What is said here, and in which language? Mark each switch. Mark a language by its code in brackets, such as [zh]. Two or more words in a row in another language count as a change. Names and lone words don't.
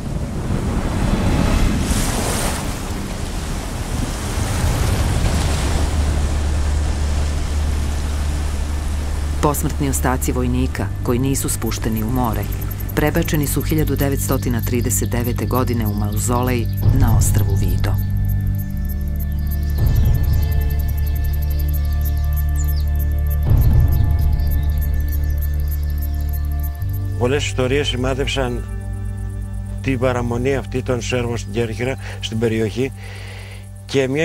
[sr] Posmrtni ostaci vojnika, koji nisu spušteni u more, prebačeni su 1939. godine u mauzolej na ostrvu Vido. [el] Πολλές ιστορίες σημάδευσαν την παραμονή αυτή των Σέρβων στην Κέρκυρα, στην περιοχή, και μια